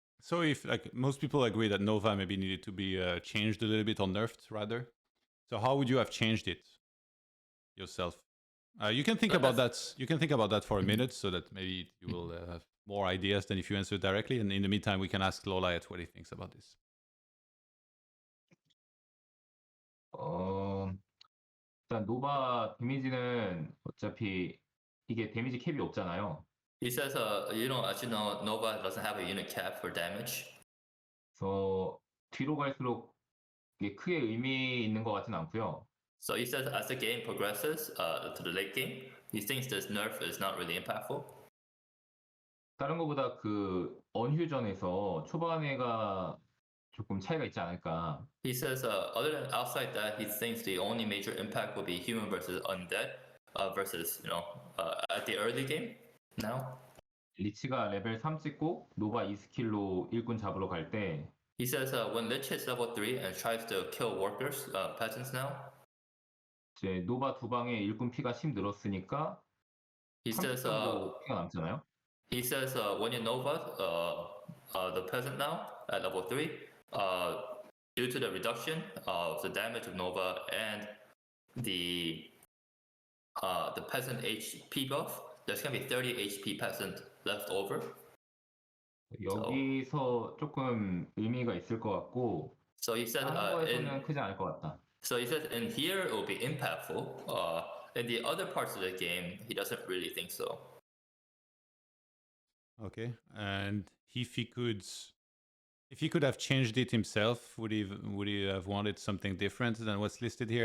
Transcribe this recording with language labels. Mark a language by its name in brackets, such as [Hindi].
[English] So if most people agree that Nova maybe needed to be changed a little bit or nerfed rather. So how would you have changed it yourself? You can think about that. You can think about that for a minute so that maybe you will have more ideas than if you answer directly. And in the meantime, we can ask LawLiet what he thinks about this. [Korean] 일단 노바 데미지는 어차피 이게 데미지 캡이 없잖아요. [English] He says, as you know, Nova doesn't have a unit cap for damage. [Korean] 그래서 뒤로 갈수록 이게 크게 의미 있는 것 같진 않고요. [English] So he says, as the game progresses to the late game, he thinks this nerf is not really impactful. [Korean] 다른 것보다 그 언휴전에서 초반에가 조금 차이가 있지 않을까. [English] He says, other than outside that, he thinks the only major impact will be human versus undead versus, at the early game. now. [Korean] 리치가 레벨 3 찍고 노바 2스킬로 일꾼 잡으러 갈 때 [English] He says when Lich hits level 3 and tries to kill workers, peasants now. [Korean] 이제 노바 두 방에 일꾼 피가 10 늘었으니까 [English] He [Korean] 30 [English] says [Korean] 정도 피가 남잖아요. [English] he says when you Nova the peasant now at level 3, due to the reduction of the damage of Nova and the peasant HP buff, there's gonna be 30 HP peasant left over. [Korean] 여기서 조금 의미가 있을 것 같고 [English] So he said [Korean] 다른 거에서는 크지 않을 것 같다. [English] So he says in here it will be impactful. In the other parts of the game, he doesn't really think so. Okay, and if he could have changed it himself, would he have wanted something different than what's listed here?